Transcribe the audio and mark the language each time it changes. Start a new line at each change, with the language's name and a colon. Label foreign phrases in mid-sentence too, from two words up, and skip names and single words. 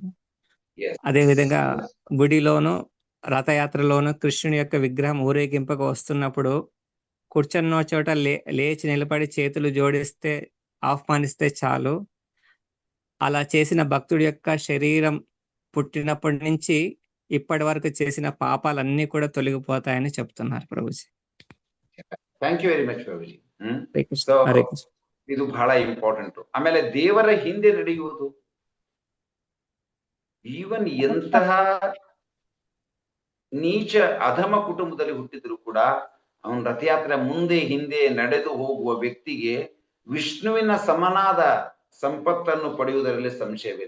Telugu: అదే విధంగా గుడిలోను రథయాత్రలోను కృష్ణుని యొక్క విగ్రహం ఊరేగింపగా వస్తున్నప్పుడు కూర్చున్న చోట లేచి నిలబడి చేతులు జోడిస్తే ఆహ్వానిస్తే చాలు, అలా చేసిన భక్తుడి యొక్క శరీరం పుట్టినప్పటి నుంచి ఇప్పటి వరకు చేసిన పాపాలన్నీ కూడా తొలగిపోతాయని చెప్తున్నారు ప్రభుజీ.
English: thank you very much ప్రభుజీ.
Telugu: హరే కృష్ణ.
Kannada: ಇದು ಬಹಳ ಇಂಪಾರ್ಟೆಂಟ್. ಆಮೇಲೆ ದೇವರ ಹಿಂದೆ ನಡೆಯುವುದು, ಈವನ್ ಎಂತಹ ನೀಚ ಅಧಮ ಕುಟುಂಬದಲ್ಲಿ ಹುಟ್ಟಿದ್ರು ಕೂಡ ಅವನ ರಥಯಾತ್ರೆ ಮುಂದೆ ಹಿಂದೆ ನಡೆದು ಹೋಗುವ ವ್ಯಕ್ತಿಗೆ ವಿಷ್ಣುವಿನ ಸಮನಾದ ಸಂಪತ್ತನ್ನು ಪಡೆಯುವುದರಲ್ಲಿ ಸಂಶಯವಿಲ್ಲ.